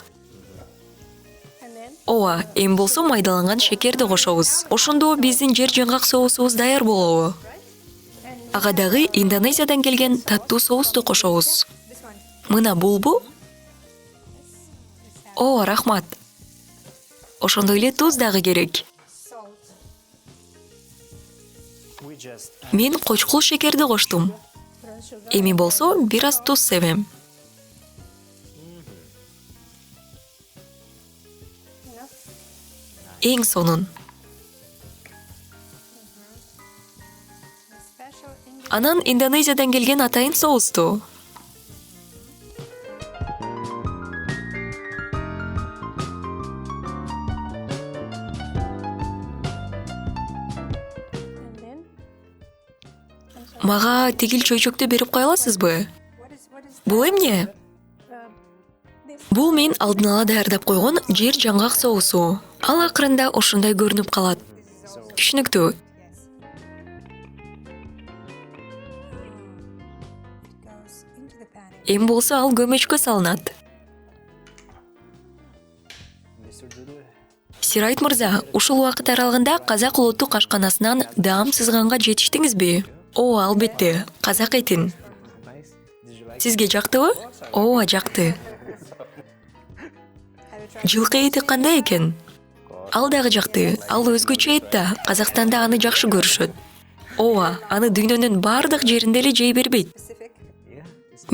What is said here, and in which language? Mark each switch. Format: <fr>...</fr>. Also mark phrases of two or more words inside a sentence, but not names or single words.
<en>And then</en> <ky>Ооба, эми болсо майдаланган шекерди кошобуз. Ошондо биздин жер жаңгак соусубуз даяр болобу. Ага дагы Индонезиядан келген таттуу соусту кошобуз.</ky> <en>this one.</en> <ky>Мына булбу? Ооба, рахмат. Ошондой эле туз дагы керек.</ky> <en>Salt. We just</en> <ky>Мен кочкул шекерди коштум.</ky> <en>Brown sugar.</en> <ky>Эми болсо бир аз туз себем.</ky> <en>Enough.</en> <ky>Эң сонун.</ky> <en>Special ingredient.</en> <ky>Анан Индонезиядан келген атайын соусту.</ky> <en>And then</en> <ky>Мага тигил чөйчөктү берип кое аласызбы?</ky> <en>what is</en> <ky>Бул эмне?</ky> <en>this?</en> <ky>Бул мен алдын ала даярдап койгон жер жаңгак соусу. Ал акырында ошондой көрүнүп калат. Түшүнүктүү.</ky> <en>Yes. into the pan.</en> <ky>Эми болсо ал көмөчкө салынат.</ky> <en>Mr. Dudu,</en> <ky>Сирайт мырза, ушул убакыт аралыгында Казак улуттук ашканасынан даам сызганга жетиштиңизби? Ооба, албетте. Казак этин.</ky> <en>Nice. did you like</en> <ky>Сизге жактыбы? Ооба, жакты.</ky> <en>Have you tried</en> <ky>Жылкы эти кандай экен? Ал дагы жакты. Ал өзгөчө эт да. Казакстанда аны жакшы көрүшөт. Ооба, аны дүйнөнүн бардык жеринде эле жей бербейт.</ky> <en>specific? Yeah. It's</en>